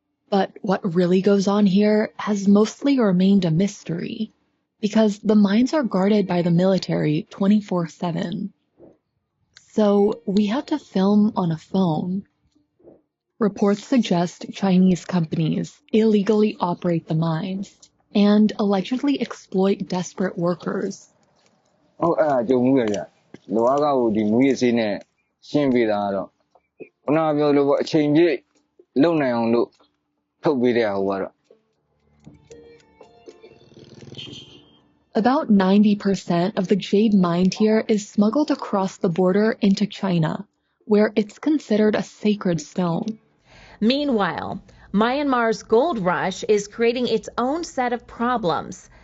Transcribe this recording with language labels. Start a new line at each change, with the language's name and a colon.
English: But what really goes on here has mostly remained a mystery, because the mines are guarded by the military 24/7. So we had to film on a phone. Reports suggest Chinese companies illegally operate the mines and allegedly exploit desperate workers.
Burmese: လိုအပ်ကိုဒီမူရစေးနဲ့ရှင်းပေးတာကတော့ခုနကပြောလို့ပေါ့အချိန်ပြည့်လုံနိုင်အောင်လို့ထုတ်ပေးတဲ့ဟိုကတော့
English: About 90% of the jade mined here is smuggled across the border into China, where it's considered a sacred stone. Meanwhile, Myanmar's gold rush is creating its own set of problems.